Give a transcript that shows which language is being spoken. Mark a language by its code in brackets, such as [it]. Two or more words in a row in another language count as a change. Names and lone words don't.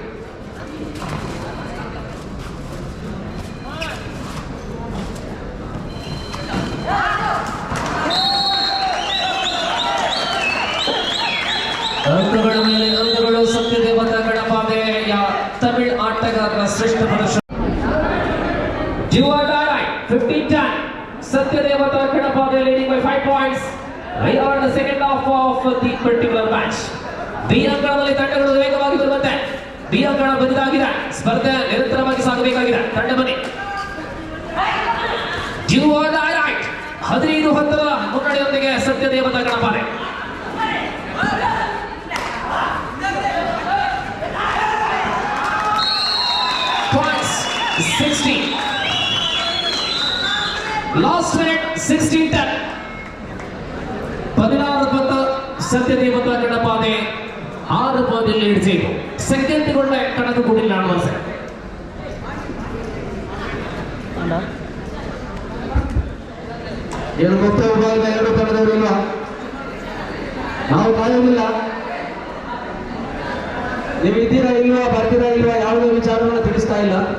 [kn] ಅಂಕಗಳ ಮೇಲೆ ಅಂಕಗಳು. ಸತ್ಯದೇವತಾ ಗಣಪಾದೆಯ ತಮಿಳ್ ಆಟಗಾರರ ಶ್ರೇಷ್ಠ ಪ್ರದರ್ಶನ. [en] 15-10 Satyadevata Kadapade leading by 5 points. We are in the second half of the particular match. [kn] ಬಿ ಅಂಕಣದಲ್ಲಿ ತಂಡಗಳು ವೇಗವಾಗಿ ಬರುವಂತೆ. ಬಿ ಅಂಕಣ ಬಂದಾಗಿದೆ. ಸ್ಪರ್ಧೆ ನಿರಂತರವಾಗಿ ಸಾಗಬೇಕಾಗಿದೆ. ತಂಡ ಬನ್ನಿ. 15-10 ಮುನ್ನಡೆಯೊಂದಿಗೆ ಸತ್ಯದೇವತಾ ಗಣಪಾದೆ. [en] Points 60. Last minute 16-10 16-10 [kn] ಸತ್ಯದೇವತಾ ಗಣಪಾದೆ [en] 6 point lead ചെയ്തു. [ml] സെക്കൻഡുകളുടെ കണക്ക് കൂടിലാണ് മത്സരം. [kn] ಏನು ಮುಕ್ತ ವಿಭಾಗದ 2 ತಂಡದವರು ಇಲ್ವಾ? ನಾವು ಕಾಯುವುದಿಲ್ಲ. ನೀವು ಇದ್ದೀರಾ ಇಲ್ವಾ, ಬರ್ತೀರಾ ಇಲ್ವಾ, ಯಾವುದೇ ವಿಚಾರವನ್ನು ತಿಳಿಸ್ತಾ ಇಲ್ಲ.